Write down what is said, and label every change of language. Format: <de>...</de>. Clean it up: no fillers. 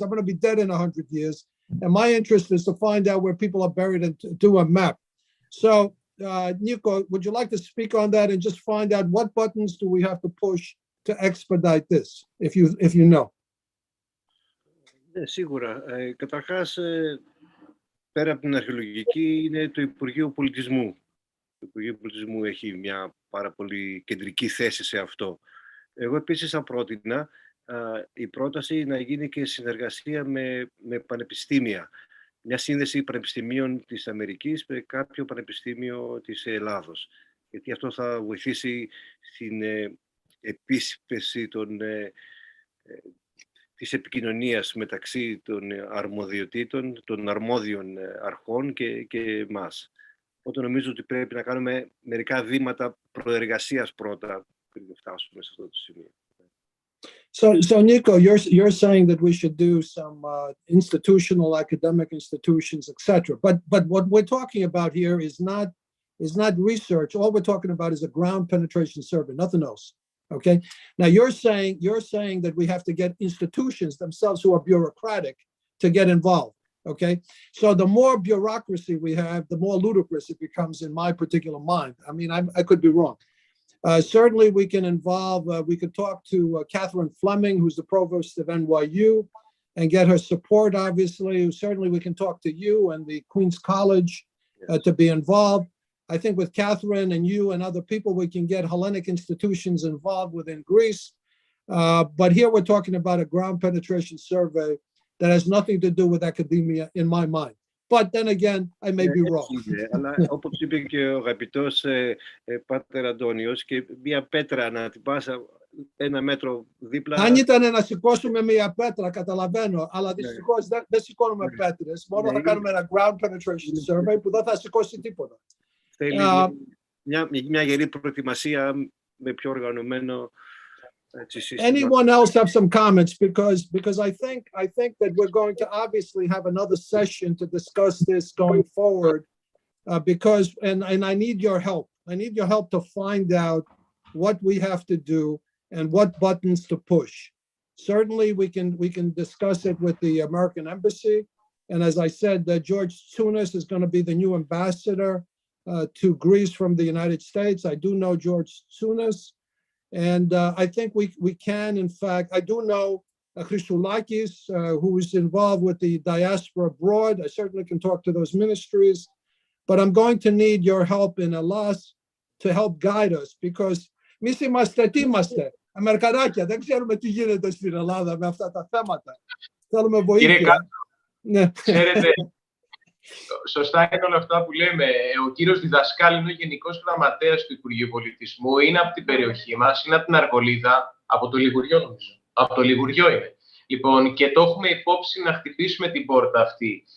<en>I'm going to be dead in 100 years. And my interest is to find out where people are buried and to do a map. So, Nico, would you like to speak on that and just find out what buttons do we have to push to expedite this, if you know?</en> <el>Σίγουρα. Καταρχάς, πέρα από την αρχαιολογική είναι το Υπουργείο Πολιτισμού. Το Υπουργείο Πολιτισμού έχει μια πάρα πολύ κεντρική θέση σε αυτό. Εγώ επίσης θα πρότεινα η πρόταση να γίνει και συνεργασία με πανεπιστήμια. Μια σύνδεση πανεπιστημίων της Αμερικής με κάποιο πανεπιστήμιο της Ελλάδος. Γιατί αυτό θα βοηθήσει στην επίσπευση της επικοινωνίας μεταξύ των αρμοδιοτήτων, των αρμόδιων αρχών και εμάς. Οπότε νομίζω ότι πρέπει να κάνουμε μερικά βήματα προεργασίας πρώτα πριν φτάσουμε σε αυτό το σημείο.</el> <en>So Nico, you're saying that we should do some institutional, academic institutions, etc. But what we're talking about here is not research. All we're talking about is a ground penetration survey, nothing else. Okay. Now you're saying that we have to get institutions themselves who are bureaucratic to get involved. Okay. So the more bureaucracy we have, the more ludicrous it becomes in my particular mind. I mean, I could be wrong. Certainly we can involve, we could talk to Catherine Fleming, who's the provost of NYU, and get her support, obviously. Certainly we can talk to you and the Queen's College to be involved. I think with Catherine and you and other people, we can get Hellenic institutions involved within Greece. But here we're talking about a ground penetration survey that has nothing to do with academia in my mind. But then again, I may be wrong.</en> <el>Αλλά όπως είπε και ο αγαπητός Πάτερ Αντώνιος, και μια πέτρα να την πάσα 1 μέτρο δίπλα. Αν ήταν να σηκώσουμε μια πέτρα, καταλαβαίνω, αλλά δυστυχώς δεν σηκώνουμε πέτρες. Μόνο θα κάνουμε ένα</el> <en>ground penetration survey</en> <el>που δεν θα σηκώσει τίποτα. Θέλει μια γερή προετοιμασία με πιο οργανωμένο.</el> <en>Anyone else have some comments? Because I think that we're going to obviously have another session to discuss this going forward. Because I need your help. I need your help to find out what we have to do and what buttons to push. Certainly, we can discuss it with the American embassy. And as I said, George Tsounis is going to be the new ambassador to Greece from the United States. I do know George Tsounis. And I think we can, in fact, I do know Kousoulas, who is involved with the diaspora abroad. I certainly can talk to those ministries, but I'm going to need your help in Hellas to help guide us, because</en> <el>εμείς είμαστε, τι είμαστε, Αμερικανάκια, δεν ξέρουμε τι γίνεται στην Ελλάδα με αυτά τα θέματα. Θέλουμε βοήθεια. Κύριε Κάτω, ξέρετε, σωστά είναι όλα αυτά που λέμε. Ο κύριος Διδασκάλη είναι ο Γενικός Γραμματέας του Υπουργείου Πολιτισμού, είναι από την περιοχή μας, είναι από την Αργολίδα, από το Λιγουριό νομίζω. Από το Λιγουριό είναι. Λοιπόν, και το έχουμε υπόψη να χτυπήσουμε την πόρτα αυτή.</el>